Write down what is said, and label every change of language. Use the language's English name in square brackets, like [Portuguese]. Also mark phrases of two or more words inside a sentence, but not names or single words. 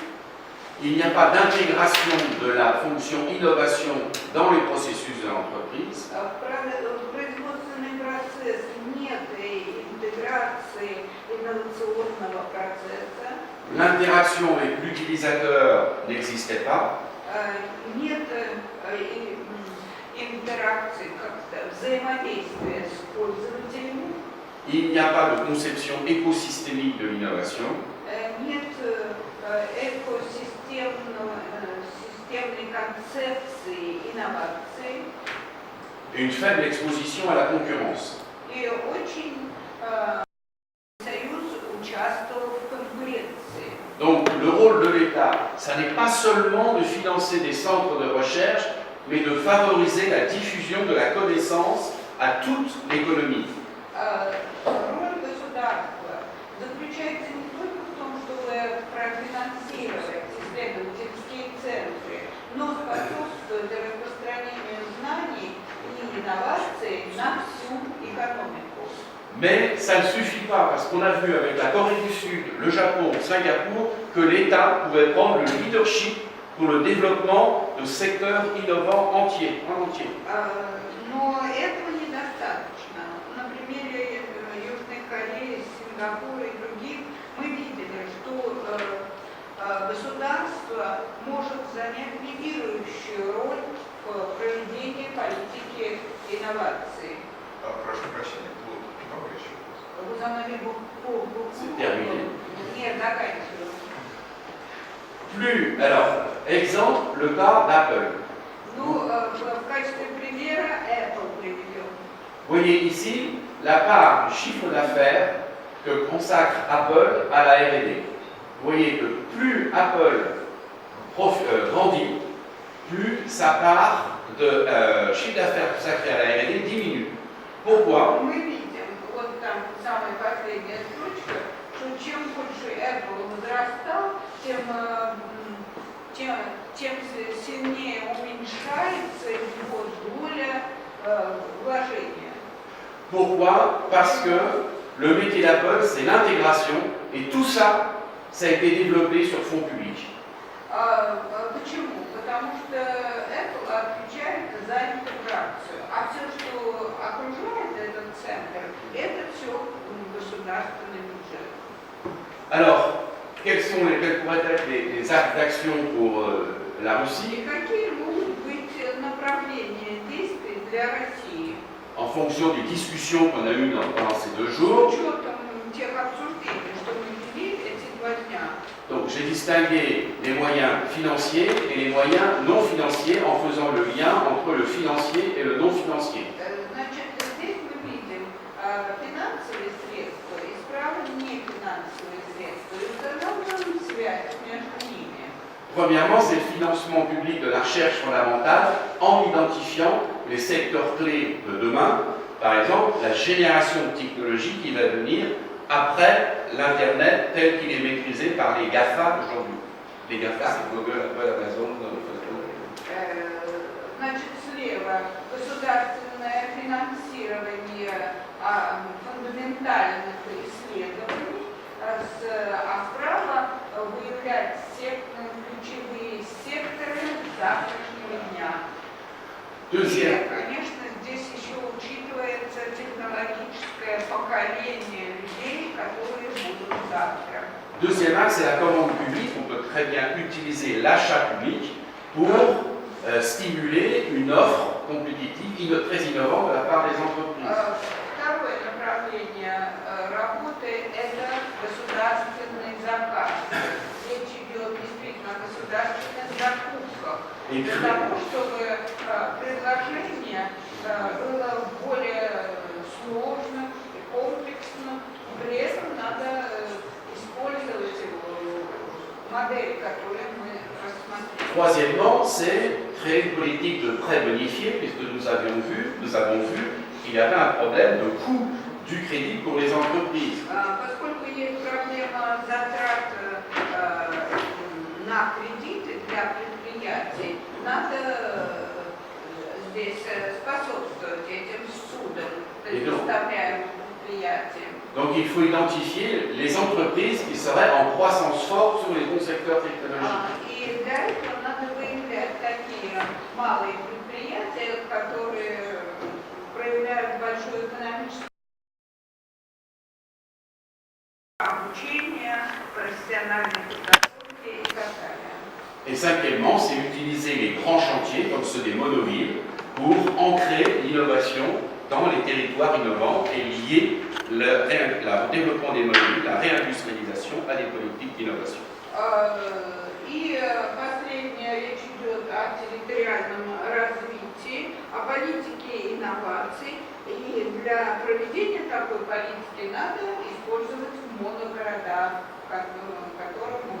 [French] Il n'y a pas d'intégration de la fonction innovation dans les processus de l'entreprise. [Russian] Производственный процесс нет интеграции инновационного процесса. [French] L'interaction avec l'utilisateur n'existait pas. [Russian] Нет интеракции, как-то взаимодействия с пользователями. [French] Il n'y a pas de conception écosystémique de l'innovation. [Russian] Нет системной концепции инноваций. [French] Une faible exposition à la concurrence. [Russian] И очень Союз участвовал в конкуренции. [French] Donc le rôle de l'État, ça n'est pas seulement de financer des centres de recherche, mais de favoriser la diffusion de la connaissance à toute l'économie. [Russian] Роль государства заключается не только в том, чтобы профинансировать исследовательские центры, но способствовать распространению знаний и инноваций на всю экономику. [French] Mais ça ne suffit pas, parce qu'on a vu avec la Corée du Sud, le Japon, Singapour, que l'État pouvait prendre le leadership pour le développement de secteurs innovants entiers, en entier. [Russian] Но этого недостаточно. На примере Южной Кореи, Сингапура и других мы видели, что государство может занять лидирующую роль в проведении политики инноваций. Прошу прощения, было много еще? [French] Vous en avez beaucoup. C'est terminé. [Russian] Нет, заканчиваю. [French] Plus, alors, exemple, le cas d'Apple. [Russian] Ну, в качестве примера Apple приведем. [French] Vous voyez ici la part du chiffre d'affaires que consacre Apple à la R&D. Vous voyez que plus Apple grandit, plus sa part de chiffre d'affaires consacré à la R&D diminue. Pourquoi? [Russian] Мы видим, вот там самая последняя строчка, что чем больше Apple возрастал, тем сильнее уменьшается его доля вложения. [French] Pourquoi? Parce que le métier d'Apple, c'est l'intégration, et tout ça, ça a été développé sur fonds publics. [Russian] Почему? Потому что Apple отвечает за интеграцию, а все, что окружает этот центр, это все государственный бюджет. [French] Alors, quelles pourraient être les actes d'action pour la Russie? [Russian] И какие могут быть направления действий для России? [French] En fonction des discussions qu'on a eues pendant ces 2 [Russian] С [French] jours. [Russian] учетом тех обсуждений, что мы вели эти 2 дня. [French] Donc j'ai distingué les moyens financiers et les moyens non financiers en faisant le lien entre le financier et le non financier. [Russian] Значит, здесь мы видим финансовые средства и справа нефинансовые средства. И установленную связь между ними. [French] Premièrement, c'est le financement public de la recherche fondamentale en identifiant les secteurs clés de demain. Par exemple, la génération de technologies qui va venir après l'Internet tel qu'il est maîtrisé par les GAFA aujourd'hui. Les GAFA, c'est Google, Apple, Amazon, Facebook. [Russian] Значит, слева государственное финансирование фундаментальных исследований, а справа выявлять ключевые секторы завтрашнего дня. [French] Deuxième, [Russian] И, конечно, здесь еще учитывается технологическое поколение людей, которые будут завтра. [French] deuxième axe, c'est la commande publique. On peut très bien utiliser l'achat public pour stimuler une offre compétitive très innovante de la part des entreprises. [Russian] Второе направление работы – это государственный заказ. Речь идет действительно о государственных закупках. [French] Et [Russian] Для [French] puis, [Russian] того, чтобы предложение было более сложным и комплексным, при этом надо использовать модель, которую мы рассмотрели. [French] troisièmement, c'est créer une politique de prêt bonifié, puisque nous avons vu qu'il y avait un problème de coût du crédit pour les entreprises. [Russian] Поскольку есть проблема затрат на кредиты для предприятий, надо здесь способствовать этим судам, предоставляемым предприятиям. [French] Donc il faut identifier les entreprises qui seraient en croissance forte sur les bons secteurs technologiques. [Russian] И для этого надо выявлять такие малые предприятия, которые проявляют большую экономическую обучение, профессиональные подготовки и так далее. [French] Et cinquièmement, c'est utiliser les grands chantiers, comme ceux des monovilles, pour ancrer l'innovation dans les territoires innovants et lier le développement des monovilles, la réindustrialisation à des politiques d'innovation. [Russian] И последняя речь идет о территориальном развитии, о политике инноваций. И для проведения такой политики надо использовать моногорода, которые